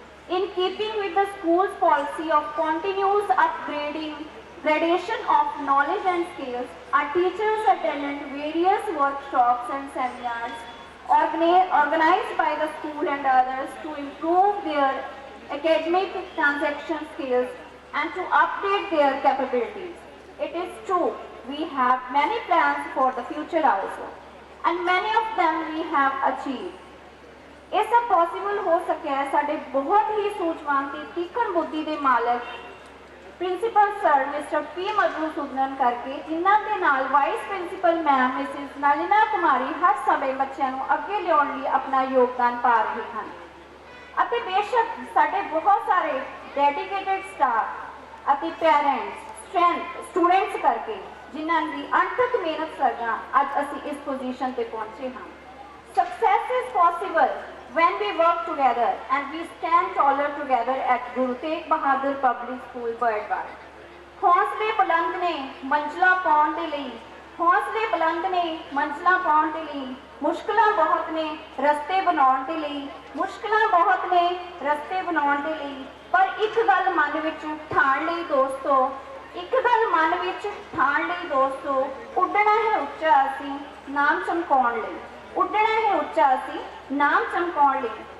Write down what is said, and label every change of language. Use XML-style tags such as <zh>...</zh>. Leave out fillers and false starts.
<en>In keeping with the school's policy of continuous gradation of knowledge and skills, our teachers attended various workshops and seminars organized by the school and others to improve their academic transaction skills and to update their capabilities. It is true, we have many plans for the future also, and many of them we have achieved.</en> <pa>ਇਹ ਸਭ possible ਹੋ ਸਕਿਆ ਸਾਡੇ ਬਹੁਤ ਹੀ ਸੂਝਵਾਨ ਤੇ ਤੀਖਣ ਬੁੱਧੀ ਦੇ ਮਾਲਕ ਪ੍ਰਿੰਸੀਪਲ ਸਰ ਮਿਸਟਰ ਪੀ ਮਧੂਸੂਦਨਨ ਕਰਕੇ, ਜਿਨ੍ਹਾਂ ਦੇ ਨਾਲ vice principal ma'am Mrs ਨਲਿਨਾ Kumari ਹਰ ਸਮੇਂ ਬੱਚਿਆਂ ਨੂੰ ਅੱਗੇ ਲਿਆਉਣ ਲਈ ਆਪਣਾ ਯੋਗਦਾਨ ਪਾ ਰਹੇ ਹਨ। ਅਤੇ ਬੇਸ਼ੱਕ ਸਾਡੇ ਬਹੁਤ ਸਾਰੇ ਡੈਡੀਕੇਟਿਡ ਸਟਾਫ ਅਤੇ ਪੇਰੈਂਟਸ ਸਟੂਡੈਂਟਸ ਕਰਕੇ ਜਿਨ੍ਹਾਂ ਦੀ ਅਣਥੱਕ ਮਿਹਨਤ ਸਦਕਾ ਅੱਜ ਅਸੀਂ ਇਸ ਪੋਜੀਸ਼ਨ ਤੇ ਪਹੁੰਚੇ ਹਾਂ।</pa> <en>Success is possible when we work together and we stand taller together at Guru Tegh Bahadur Public School, Birdwell.</en> <pa>ਹੌਸਲੇ ਬੁਲੰਦ ਨੇ ਮੰਜ਼ਿਲਾਂ ਪਾਉਣ ਦੇ ਲਈ, ਹੌਸਲੇ ਬੁਲੰਦ ਨੇ ਮੰਜ਼ਿਲਾਂ ਪਾਉਣ ਦੇ ਲਈ, ਮੁਸ਼ਕਲਾਂ ਬਹੁਤ ਨੇ ਰਸਤੇ ਬਣਾਉਣ ਦੇ ਲਈ, ਮੁਸ਼ਕਲਾਂ ਬਹੁਤ ਨੇ ਰਸਤੇ ਬਣਾਉਣ ਦੇ ਲਈ। ਪਰ ਇੱਕ ਗੱਲ ਮਨ ਵਿੱਚ ਠਾਣ ਲਈ ਦੋਸਤੋ, ਇੱਕ ਗੱਲ ਮਨ ਵਿੱਚ ਠਾਣ ਲਈ ਦੋਸਤੋ, ਉੱਡਣਾ ਹੈ ਉੱਚਾ ਅਸੀਂ ਨਾਮ ਚਮਕਾਉਣ ਲਈ, ਉੱਡਣਾ ਹੈ ਉੱਚਾ ਅਸੀਂ ਨਾਮ ਚਮਕਾਉਣ ਲਈ।</pa>